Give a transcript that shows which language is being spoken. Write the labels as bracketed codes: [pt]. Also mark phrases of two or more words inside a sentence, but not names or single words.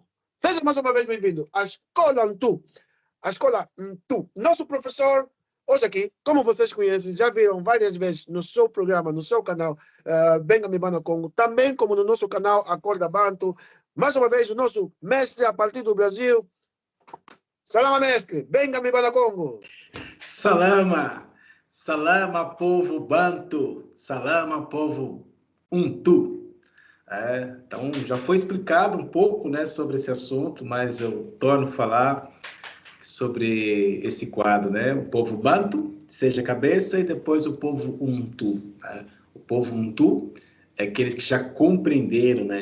[pt] Seja mais uma vez bem-vindo à Escola Ntu. A Escola Ntu. Nosso professor, hoje aqui, como vocês conhecem, já viram várias vezes no seu programa, no seu canal, Bengami Bana Congo, também como no nosso canal Acorda Bantu. Mais uma vez, o nosso mestre a partir do Brasil. Salama, mestre. Bengami Bana Congo. Salama. Salama, povo bantu. Salama, povo untu. Então, já foi explicado um pouco, né, sobre esse assunto, mas eu torno a falar sobre esse quadro, né? O povo bantu, seja cabeça, e depois o povo untu. Né? O povo untu é aqueles que já compreenderam, né?